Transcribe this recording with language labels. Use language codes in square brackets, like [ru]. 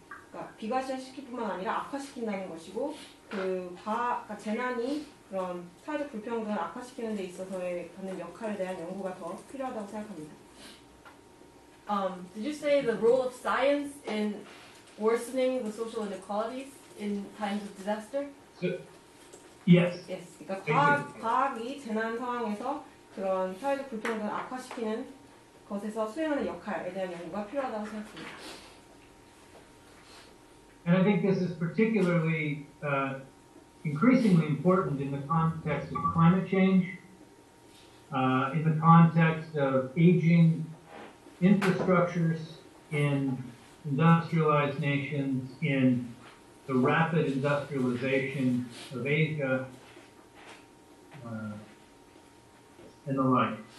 [ko] 그러니까 비가시화시킬 뿐만 아니라 악화시킨다는 것이고 그러니까 재난이 그런 사회적 불평등을 악화시키는 데 있어서의 갖는 역할에 대한 연구가 더 필요하다고 생각합니다. [en] Did you say the role of science in worsening the social inequalities in times of disaster? So, yes. Yes. [ko] 그러니까 과학이 재난 상황에서 그런 사회적 불평등을 악화시키는 것에서 수행하는 역할에 대한 연구가 필요하다고 생각합니다. [en] And I think this is particularly increasingly important in the context of climate change, in the context of aging infrastructures in industrialized nations, in the rapid industrialization of Asia, and the like.